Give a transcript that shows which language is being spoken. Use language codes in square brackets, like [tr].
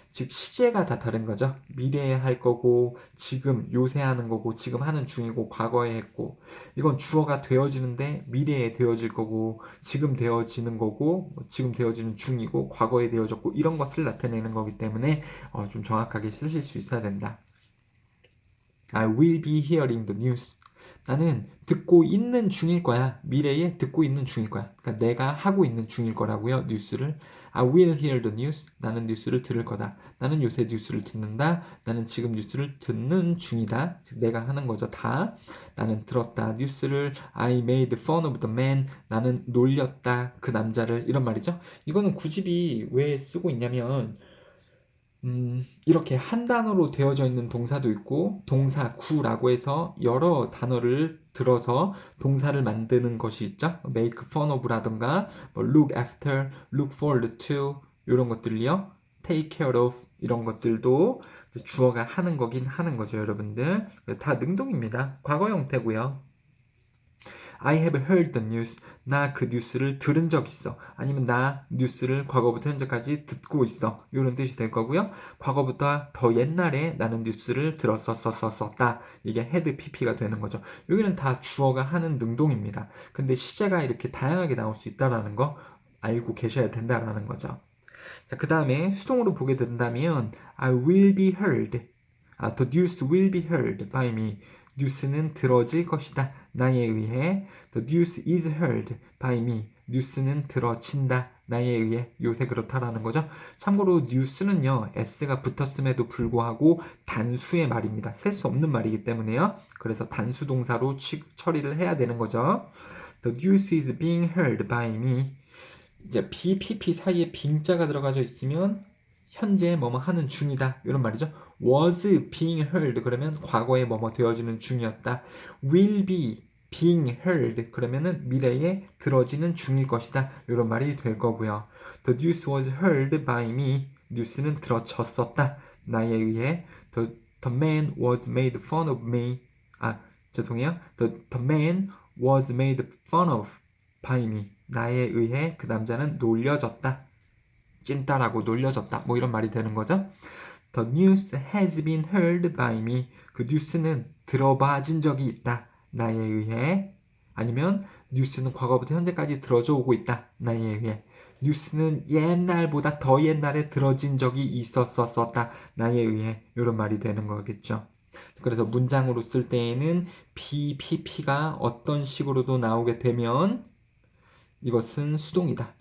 [ko] 즉 시제가 다 다른 거죠. 미래에 할 거고 지금 요새 하는 거고 지금 하는 중이고 과거에 했고 이건 주어가 되어지는데 미래에 되어질 거고 지금 되어지는 거고 지금 되어지는 중이고 과거에 되어졌고 이런 것을 나타내는 거기 때문에 좀 정확하게 쓰실 수 있어야 된다. [en] I will be hearing the news. [ko] 나는 듣고 있는 중일 거야. 미래에 듣고 있는 중일 거야. 그러니까 내가 하고 있는 중일 거라고요. 뉴스를. [en] I will hear the news. [ko] 나는 뉴스를 들을 거다. 나는 요새 뉴스를 듣는다. 나는 지금 뉴스를 듣는 중이다. 즉 내가 하는 거죠. 다. 나는 들었다. 뉴스를 [en] I made fun of the man. [ko] 나는 놀렸다. 그 남자를. 이런 말이죠. 이거는 구집이 왜 쓰고 있냐면 이렇게 한 단어로 되어져 있는 동사도 있고 동사 구라고 해서 여러 단어를 들어서 동사를 만드는 것이 있죠. [en] make fun of라든가 뭐 look after, look forward to 이런 것들이요. [ko] take care of 이런 것들도 주어가 하는 거긴 하는 거죠, 여러분들. 그래서 다 능동입니다. 과거 형태고요. [en] I have heard the news. [ko] 나 그 뉴스를 들은 적 있어. 아니면 나 뉴스를 과거부터 현재까지 듣고 있어. 이런 뜻이 될 거고요. 과거보다 더 옛날에 나는 뉴스를 들었었었었다. 이게 had pp가 되는 거죠. 여기는 다 주어가 하는 능동입니다. 근데 시제가 이렇게 다양하게 나올 수 있다라는 거 알고 계셔야 된다라는 거죠. 자, 그 다음에 수동으로 보게 된다면 [en] I will be heard. The news will be heard by me. [ko] 뉴스는 들어질 것이다. 나에 의해. [en] The news is heard by me. [ko] 뉴스는 들어진다. 나에 의해. 요새 그렇다라는 거죠. 참고로 뉴스는요. s가 붙었음에도 불구하고 단수의 말입니다. 셀 수 없는 말이기 때문에요. 그래서 단수 동사로 처리를 해야 되는 거죠. [en] The news is being heard by me. [ko] 이제 BPP 사이에 빙자가 들어가져 있으면 현재 뭐뭐 하는 중이다 이런 말이죠. [en] was being heard [ko] 그러면 과거에 뭐뭐 되어지는 중이었다. [en] will be being heard [ko] 그러면은 미래에 들어지는 중일 것이다 이런 말이 될 거고요. [en] The news was heard by me. [ko] 뉴스는 들어졌었다. 나에 의해. [en] The man was made fun of me. [ko] 죄송해요. [en] The man was made fun of by me. [ko] 나에 의해 그 남자는 놀려졌다. 찐따라고 놀려졌다. 뭐 이런 말이 되는 거죠. [en] The news has been heard by me. [ko] 그 뉴스는 들어봐진 적이 있다. 나에 의해. 아니면 뉴스는 과거부터 현재까지 들어져 오고 있다. 나에 의해. 뉴스는 옛날보다 더 옛날에 들어진 적이 있었었다. 나에 의해. 이런 말이 되는 거겠죠. 그래서 문장으로 쓸 때에는 BPP가 어떤 식으로도 나오게 되면 이것은 수동이다.